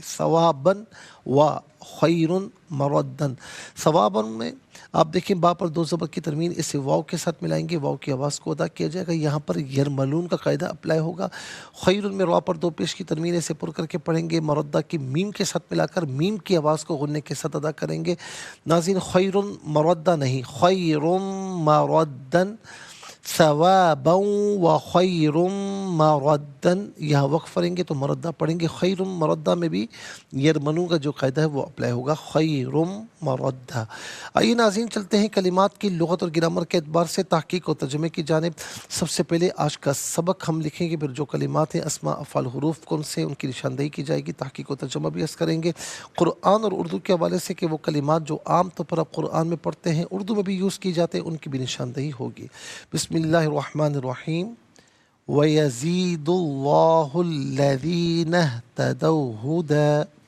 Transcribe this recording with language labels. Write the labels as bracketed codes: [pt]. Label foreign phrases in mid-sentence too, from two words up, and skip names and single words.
[ar] ثواباً و خیرن مردن، [ur] ثواباً میں آپ دیکھیں با پر دو زبر کی ترمیم، اسے واو کے ساتھ ملائیں گے، واو کی آواز کو ادا کیا جائے گا، یہاں پر یرملون کا قاعدہ اپلائی ہوگا۔ خیرن میں را پر دو پیش کی ترمیم، اسے پر کر کے پڑھیں گے، مردہ کی میم کے ساتھ ملا کر میم کی آواز کو غننے کے ساتھ ادا کریں گے۔ [ar] ناظرین خیرن مردہ نہیں، خیرن مردن، ثوابا و خیر مردن، [ur] یہاں وقف کریں گے تو مردہ پڑھیں گے۔ [ar] خیر مردہ [ur] میں بھی یرمنو کا جو قاعدہ ہے وہ اپلائی ہوگا، [ar] خیر مردہ۔ [ur] آئیے ناظرین چلتے ہیں کلمات کی لغت اور گرامر کے اعتبار سے تحقیق اور ترجمے کی جانب۔ سب سے پہلے آج کا سبق ہم لکھیں گے، پھر جو کلمات ہیں اسماء افعال حروف کون سے ان کی نشاندہی کی جائے گی، تحقیق و ترجمہ بھی عرض کریں گے قرآن اور اردو کے حوالے سے کہ وہ کلمات جو عام طور پر آپ قرآن میں پڑھتے ہیں اردو میں بھی یوز کی جاتے ہیں ان کی بھی نشاندہی ہوگی۔ [ar] بسم اللہ الرحمن الرحیم۔ وَيَزِيدُ اللَّهُ الَّذِينَ اهْتَدَوْا هُدًى۔